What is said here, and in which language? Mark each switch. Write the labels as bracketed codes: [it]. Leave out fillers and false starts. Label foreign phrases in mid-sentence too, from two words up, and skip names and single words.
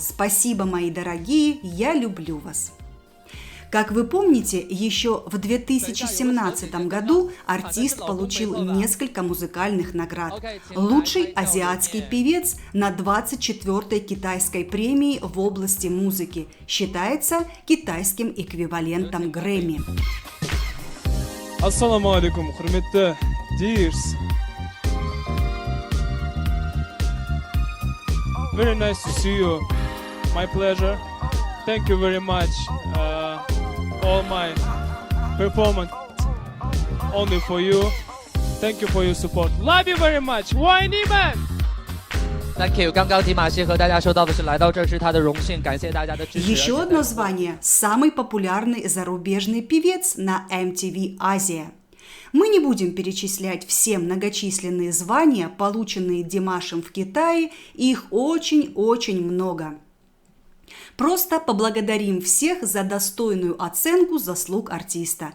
[ru] Спасибо, мои дорогие, я люблю вас. Как вы помните, еще в 2017 году артист получил несколько музыкальных наград. Лучший азиатский певец на 24-й китайской премии в области музыки считается китайским эквивалентом Грэмми. [ar] السلام عليكم, [kk] хурметті Dears. [en] Very nice to see you. My pleasure. Thank you very much. All my performance only for you. Thank you for your support. Love you very much. Why Niman? Thank you. [zh] 刚刚迪玛希和大家说到的是，来到这是他的荣幸，感谢大家的支持。 [ru] Еще одно звание – самый популярный зарубежный певец на MTV Азия. Мы не будем перечислять все многочисленные звания, полученные Димашем в Китае, их очень-очень много. Просто поблагодарим всех за достойную оценку заслуг артиста.